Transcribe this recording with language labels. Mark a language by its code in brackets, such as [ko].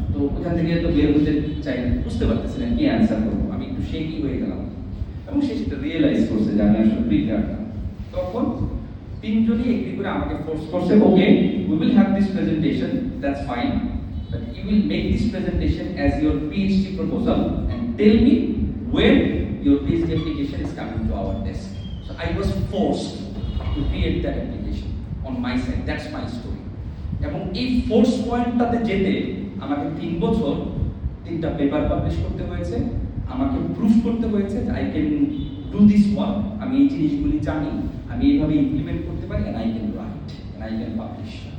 [bn] তো ওখান থেকে তো বের হতে চাই না, বুঝতে পারতেছি না কি অ্যান্সার করবো, আমি একটু শেকি হয়ে গেলাম, এবং সে সেটা রিয়েলাইজ করছে যে আমি আসলে প্রিপেয়ার্ড না। তখন 3জনই এগ্রি করে আমাকে ফোর্স করছে, [en] Okay we will have this presentation, that's fine, but you will make this presentation as your PhD proposal and tell me when your PhD application is coming to our desk. So I was forced to create that application on my side. That's my story. [bn] এবং এই force পয়েন্টটাতে যেতে আমাকে 3 বছর 3টা paper publish করতে হয়েছে, আমাকে proof করতে হয়েছে যে [en] I can do this work, [bn] আমি এই জিনিসগুলি জানি, আমি এইভাবে ইমপ্লিমেন্ট করতে পারি, [en] And I can write and I can publish.